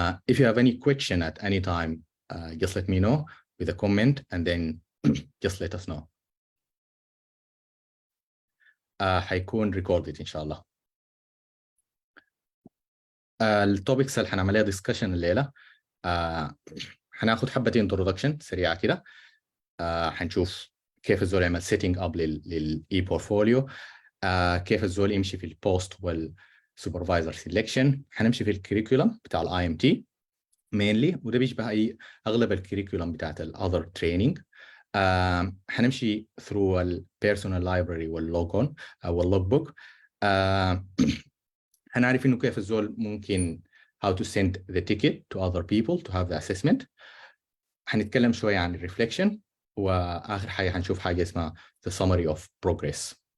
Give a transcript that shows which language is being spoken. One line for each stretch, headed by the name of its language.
English: If you have any question at any time, just let me know with a comment, and then just let us know.
Arabic: حيكون recorded إن شاء الله. التوبكس اللي حنعملها ديسكشن الليلة، حناخد حبة introduction سريعة كده. حنشوف كيف الزول يعمل setting up للإي بورتفوليو، كيف الزول يمشي في البوست والسوبرفايزر سيلكشن. حنمشي في الكريكولم بتاع الاي ام تي mainly، وده بيشبه اغلب الكريكولم بتاعت الاذر تريننج. حنمشي through البيرسونال لايبراري واللوجون او اللوج بوك. هنعرف انه كيف الزول ممكن
English: how to send the ticket to other people to have the assessment.
Arabic: هنتكلم شوية عن الريفليكشن، وآخر حاجة هنشوف حاجة اسمها the summary of progress.